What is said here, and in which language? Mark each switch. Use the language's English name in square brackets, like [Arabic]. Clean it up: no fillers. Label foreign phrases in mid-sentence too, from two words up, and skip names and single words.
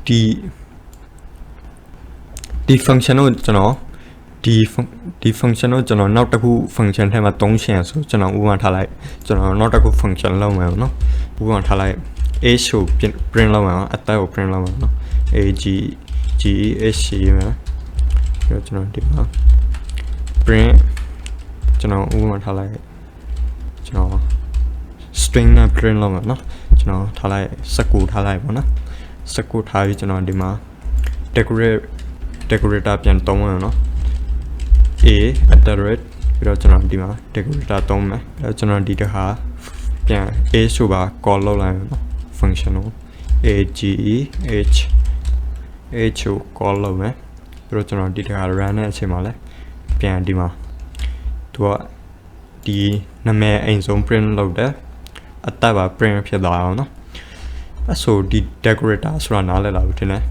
[Burmese] ဒီ function ကိုကျွန်တော်ဒီ function ကိုကျွန်တော်နောက်တစ်ခု function ထဲမှာသုံးရှင်ဆိုကျွန်တော်ဥပမာထားလိုက်ကျွန်တော်နောက်တစ်ခု function လုပ်မယ်နော်ဥပမာထားလိုက် h ကို print လုပ်မယ်နော်အသက်ကို print လုပ်မယ်နော် a g h ရေးမယ်ပြီးတော့ကျွန်တော်ဒီမှာ print ကျွန်တော် ဥပမာထားလိုက်ကျွန်တော် string နဲ့ print လုပ်မယ်နော်ကျွန်တော်ထားလိုက်19ထားလိုက်ပေါ့နော်19ထားပြီးကျွန်တော်ဒီမှာ decorator ပြန်သုံးမယ်နော် a [English] at the rate [Burmese] ပြီးတော့ကျွန်တော်ဒီမှာ decorator သုံးမယ်ပြီး တော့ကျွန်တော်ဒီတစ်ခါပြန် a ဆိုပါ call လုပ်လိုက်မယ်နော် function ကို a g h ကို call လုပ်မယ်ပြီးတော့ကျွန်တော်ဒီတစ်ခါ run တဲ့အချိန်မှာလဲပြန် ဒီမှာသူကဒီနာမည်အိမ်ဆုံး print လုပ်တယ်အသက်ပါ print ဖြစ်သွားအောင်နော်အဲ့ဆိုဒီ decorator